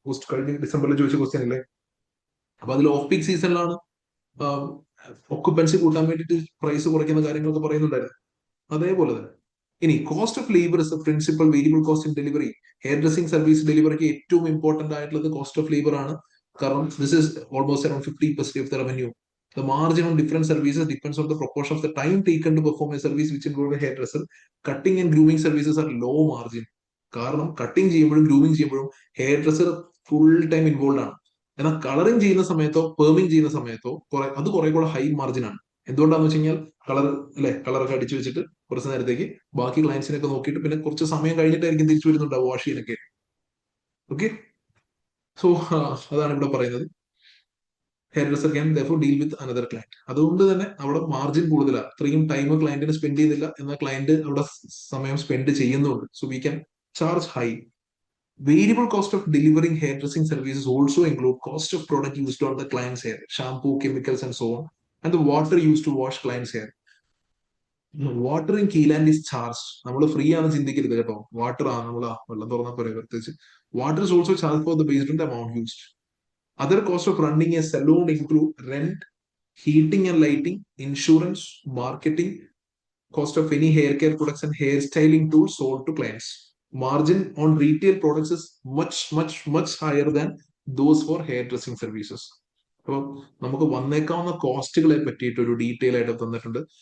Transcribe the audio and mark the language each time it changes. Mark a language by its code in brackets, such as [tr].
[ml] കഴിഞ്ഞ ഡിസംബറിൽ ചോദിച്ച ക്വസ്റ്റ്യൻ അല്ലേ. അപ്പൊ അതിൽ ഓഫ് പീക്ക് സീസണിലാണ് ഒക്കുപ്പൻസി കൂട്ടാൻ വേണ്ടിയിട്ട് പ്രൈസ് കുറയ്ക്കുന്ന കാര്യങ്ങളൊക്കെ പറയുന്നുണ്ടായിരുന്നു. അതേപോലെ തന്നെ ഇനി [en] Cost of labour is a principal variable cost in delivery. [ml] Hair dressing service ഡെലിവറിക്ക് ഏറ്റവും ഇമ്പോർട്ടന്റ് ആയിട്ടുള്ളത് കോസ്റ്റ് ഓഫ് ലേബർ ആണ്. [en] കാരണം this is almost around 50% of the revenue. The margin on different services depends on the proportion of the time taken to perform a service which involve a hairdresser. Cutting and grooming services are low margin. [ml] കാരണം cutting ചെയ്യുമ്പോഴും grooming ചെയ്യുമ്പോഴും hair dresser full time involve ആണ്. എന്നാൽ colouring ചെയ്യുന്ന സമയത്തോ പെർമിങ് ചെയ്യുന്ന സമയത്തോ അത് കുറെ കൂടെ ഹൈ മാർജിൻ ആണ്. എന്തുകൊണ്ടാന്ന് വെച്ച് കഴിഞ്ഞാൽ കളർ അല്ലെ, കളറൊക്കെ അടിച്ചു വെച്ചിട്ട് കുറച്ച് നേരത്തേക്ക് ബാക്കി ക്ലയൻസിനൊക്കെ നോക്കിയിട്ട് പിന്നെ കുറച്ച് സമയം കഴിഞ്ഞിട്ടായിരിക്കും തിരിച്ചു വരുന്നുണ്ടാവും വാഷ് ചെയ്യാനൊക്കെ. [en] okay, so [ml] അതാണ് ഇവിടെ പറയുന്നത്. [en] Hairdresser can therefore deal with another client. [ml] അതുകൊണ്ട് തന്നെ അവിടെ മാർജിൻ കൂടുതലാണ്. അത്രയും ടൈം ക്ലയന്റിന് സ്പെൻഡ് ചെയ്യുന്നില്ല, എന്നാൽ ക്ലയന്റ് അവിടെ സമയം സ്പെൻഡ് ചെയ്യുന്നുണ്ട്. [en] So we can charge high. Variable cost of delivering hairdressing services also include cost of product used on the client's hair, shampoo, chemicals, and so on, and the water used to wash client's hair. Water in Keeland is charge. [ml] നമ്മൾ free ആണ് ചിന്തിക്കരുത് കേട്ടോ. Water ആണ് നമ്മൾ വെള്ളം തുറന്നാൽ പോലെ പ്രത്യേകിച്ച്. [en] Water is also charge for the based on the amount used. Other cost of running a salon include rent, heating and lighting, insurance, marketing, cost of any hair care products and hair styling tools sold to clients. Margin on retail products is much higher than those for hairdressing services. [ml] അപ്പോൾ നമുക്ക് വന്നേക്കാവുന്ന കോസ്റ്റുകളെ പറ്റിയിട്ട് ഒരു detail ആയിട്ട് തന്നിട്ടുണ്ട്.